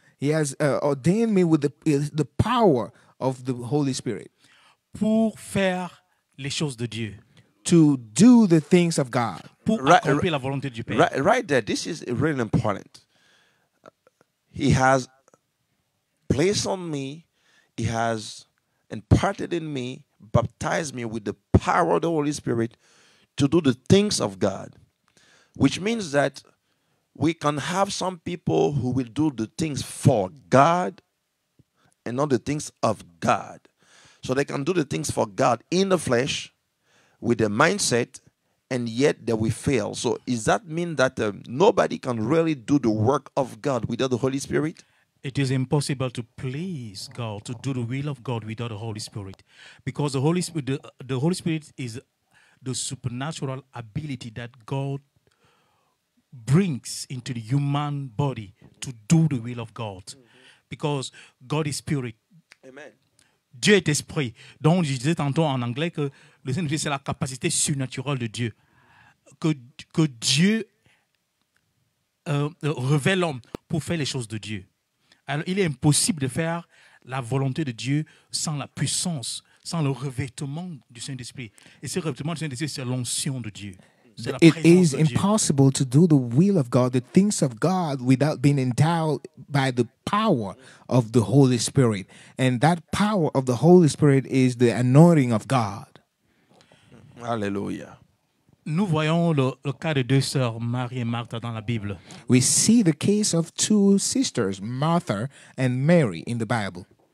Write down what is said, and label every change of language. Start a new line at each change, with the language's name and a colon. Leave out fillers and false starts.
English: He has ordained me with the power of the Holy Spirit
French: Pour faire les choses de Dieu.
English: to do the things of God.
French: Pour
English: Right,
French: accomplir la volonté du Père.
English: Right there, this is really important. He has placed on me, he has imparted in me, baptized me with the power of the Holy Spirit to do the things of God. Which means that we can have some people who will do the things for God and not the things of God. So they can do the things for God in the flesh with the mindset, and yet they will fail. So does that mean that nobody can really do the work of God without the Holy Spirit? It is impossible to please God, to do the will of God without the Holy Spirit. Because the Holy Spirit, the Holy Spirit is the supernatural ability that God brings into the human body to do the will of God. Because God is spirit. Amen.
French: Dieu est esprit. Donc, je disais tantôt en anglais que le Saint-Esprit, c'est la capacité surnaturelle de Dieu. Que Dieu révèle l'homme pour faire les choses de Dieu. Alors, il est impossible de faire la volonté de Dieu sans la puissance, sans le revêtement du Saint-Esprit. Et ce revêtement du Saint-Esprit, c'est l'onction de Dieu. C'est la
English: It
French: présence
English: is
French: de Dieu.
English: impossible to do the will of God, the things of God, without being endowed by the power of the Holy Spirit. And that power of the Holy Spirit is the anointing of God. Hallelujah.
French: Nous voyons le cas de deux sœurs, Marie et Marthe, dans la Bible.
English: We see the case of two sisters, Martha and Mary, in the Bible.